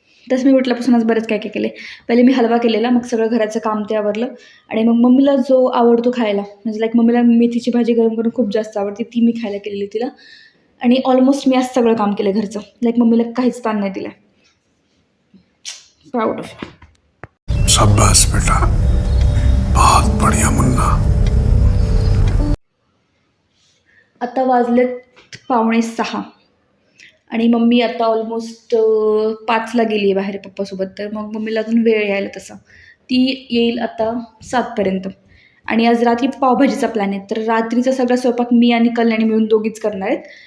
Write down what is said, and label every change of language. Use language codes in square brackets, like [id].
[mr] तसं मी उठल्यापासून आज बरेच काय काय केले. पहिले मी हलवा केलेला, मग सगळं घराचं काम ते आवरलं. आणि मग मम्मीला जो आवडतो खायला, म्हणजे लाईक मम्मीला मेथीची भाजी गरम करून खूप जास्त आवडते, ती मी खायला केलेली तिला. आणि ऑलमोस्ट मी आज सगळं काम केलं घरचं, लाईक मम्मीला काहीच ताण नाही दिला. [en] Proud of. [hi] शाबाश बेटा, बहुत बढ़िया मुन्ना. [mr] आता वाजलेत 5:45 आणि मम्मी आता ऑलमोस्ट 5ला गेली आहे बाहेर पप्पासोबत. तर मग मम्मीला अजून वेळ यायला, तसा ती येईल आता 7पर्यंत. आणि आज रात्री पावभाजीचा प्लॅन आहे, तर रात्रीचा सगळा स्वयंपाक मी आणि कल्याणी मिळून दोघीच करणार आहेत.